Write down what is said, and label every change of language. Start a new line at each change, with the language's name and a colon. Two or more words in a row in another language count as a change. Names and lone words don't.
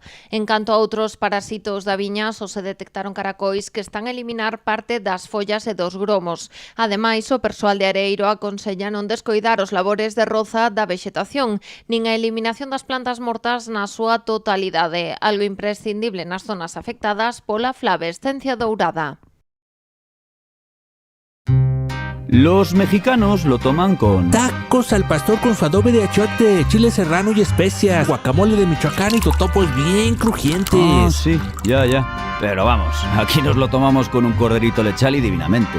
Galician: En canto a outros parasitos da viña, só se detectaron caracois que están a eliminar parte das follas e dos gromos. Ademais, o persoal de Areeiro aconsella non descoidar os labores de roza da vexetación, nin a eliminación das plantas mortas na súa totalidade, algo imprescindible nas zonas afectadas pola flavescencia dourada.
Spanish: Los mexicanos lo toman con tacos al pastor con su adobe de achiote, chile serrano y especias, guacamole de Michoacán y totopos bien crujientes. Ah, sí, ya. Pero vamos, aquí nos lo tomamos con un corderito lechal y divinamente.